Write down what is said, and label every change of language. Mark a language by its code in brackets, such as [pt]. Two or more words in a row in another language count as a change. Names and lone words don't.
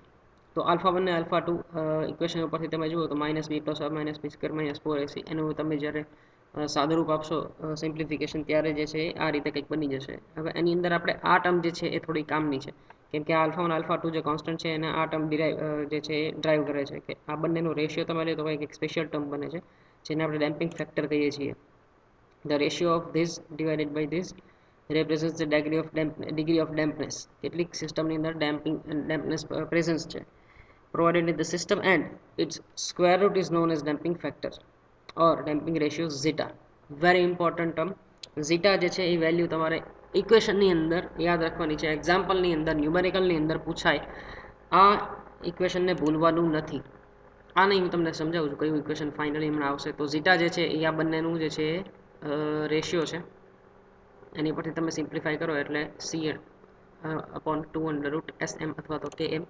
[gu] તો આલ્ફા 1 અને આલ્ફા 2 ઇક્વેશન ઉપરથી તમે જુઓ તો [en] minus b plus minus b square minus 4ac, [gu] એનું તમે જ્યારે સાદુરૂપ આપશો સિમ્પ્લિફિકેશન, ત્યારે જે છે આ રીતે કંઈક બની જશે. હવે એની અંદર આપણે આ ટર્મ જે છે એ થોડી કામની છે, કેમ કે આલ્ફા 1 આલ્ફા 2 જે કોન્સ્ટન્ટ છે એને આ ટર્મ જે છે એ ડ્રાઈવ કરે છે કે આ બંનેનો રેશિયો તમે લે તો કંઈક એક [en] special term [gu] બને છે, જેને આપણે [en] damping factor [gu] કહીએ છીએ. [en] the ratio of this divided by this represents the degree of dampness. [gu] કેટલીક સિસ્ટમની અંદર dampness પ્રેઝન્સ છે [en] provided in the system, and its square root is known as damping factor or damping ratio zeta. Very important term. [gu] zeta જે છે એ વેલ્યુ તમારે ઇક્વેશનની અંદર યાદ રાખવાની છે. એક્ઝામ્પલની અંદર ન્યુમેરિકલની અંદર પૂછાય, આ ઇક્વેશનને ભૂલવાનું નથી. આ નહીં, હું તમને સમજાવું છું કયું ઇક્વેશન ફાઇનલી હમણાં આવશે. તો ઝીટા જે છે એ આ બંનેનું જે છે રેશિયો છે, એની પરથી તમે સિમ્પ્લિફાય કરો એટલે [en] c upon 2 under root s m [gu] અથવા તો [en] k m.